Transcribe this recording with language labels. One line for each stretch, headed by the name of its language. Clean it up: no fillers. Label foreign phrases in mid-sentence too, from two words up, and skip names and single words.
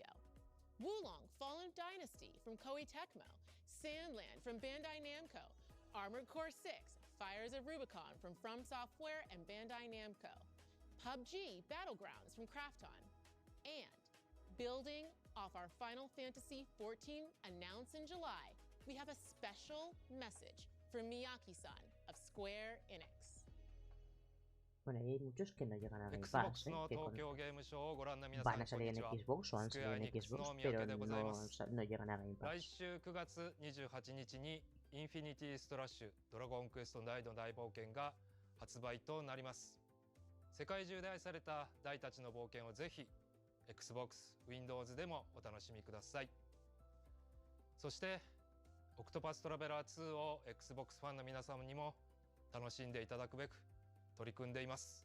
English: Wulong Fallen Dynasty from Koei Tecmo, Sandland from Bandai Namco, Armored Core 6, Fires of Rubicon from From Software and Bandai Namco, PUBG Battlegrounds from Krafton, and building off our Final Fantasy XIV announced in July, we have a special message from Miyake-san of Square Enix.
Spanish: Bueno, y hay muchos que no llegan a Game Pass,
Japanese: Xbox の
Spanish: que
Japanese: 東京ゲームショーをご覧の皆さん、
Spanish: van a
Japanese: こん
Spanish: salir
Japanese: に
Spanish: en
Japanese: ちは。
Spanish: Xbox o han salido en Xbox, pero no llegan a Game
Japanese: 来
Spanish: Pass.
Japanese: 週9月28日にインフィニティストラッシュドラゴンクエスト大の大冒険が発売となります。世界中で愛された大たちの冒険をぜひ Xbox、Windows でもお楽しみください。そしてオクトパストラベラー2を Xbox ファンの皆様にも楽しんでいただくべく取り組んでいます。